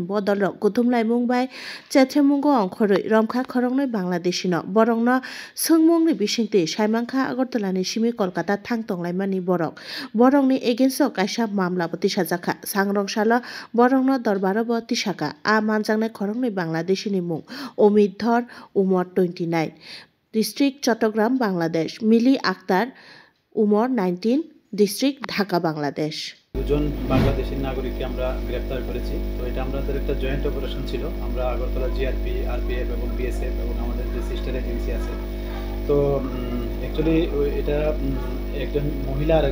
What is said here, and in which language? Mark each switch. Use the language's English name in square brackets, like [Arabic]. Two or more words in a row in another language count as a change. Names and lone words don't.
[Kok Borok] Bodol Gutumlai Mumbai Chethemungo Onkhoroi Romkha Khorongni Bangladeshi no Borongno Sungmungni Bisingti Saimangkha Agartala ni Simi Kolkata Thangtonglaimani Borok Borongni against Kaisa Mamla Botisajaka Sangrongshala Borongno Dorbaro Botisaka A Manjangne Khorongni Bangladeshi ni Mung Omid Dhor Umar 29 District Chattogram Bangladesh Mili Akhtar Umar 19 ডিস্ট্রিক্ট ঢাকা বাংলাদেশ [Bangla] দুজন বাংলাদেশী নাগরিককে আমরা গ্রেফতার করেছি তো এটা আমাদের একটা [English] joint operation [Bangla] ছিল আমরা আগরতলা জিআরপি আরপিএফ এবং বিএসএফ এবং আমাদের যে [English] sister agency [Bangla] আছে তো অ্যাকচুয়ালি এটা একজন মহিলা আর